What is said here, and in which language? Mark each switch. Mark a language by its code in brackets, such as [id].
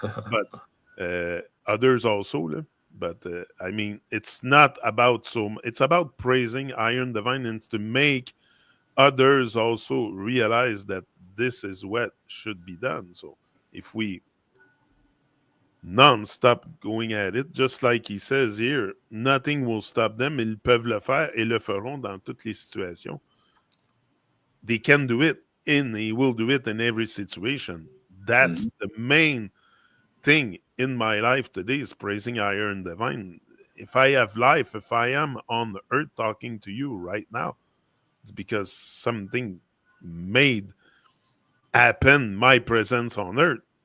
[en] But others also. But I mean, it's not about it's about praising Iron Divine and to make others also realize that this is what should be done. So if we non-stop going at it, just like he says here, nothing will stop them. [fr] Ils peuvent le faire et le feront dans toutes les situations. [en] They can do it, and they will do it in every situation. That's Hmm. the main thing in my life today is praising higher and divine. If I have life, if I am on the earth talking to you right now, it's because something made happen my presence on earth.